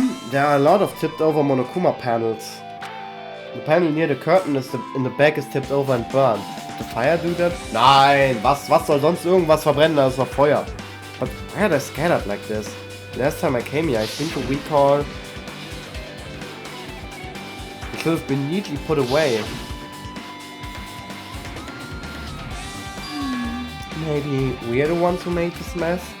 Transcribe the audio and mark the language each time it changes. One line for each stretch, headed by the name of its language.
English: There are a lot of tipped over Monokuma panels. The panel near the curtain in the back is tipped over and burned. Did the fire do that?
German: Nein, was soll sonst irgendwas verbrennen, da ist noch Feuer.
English: But why are they scattered like this? Last time I came here, I think to recall... It should have been neatly put away. Maybe we're the ones who made this mess?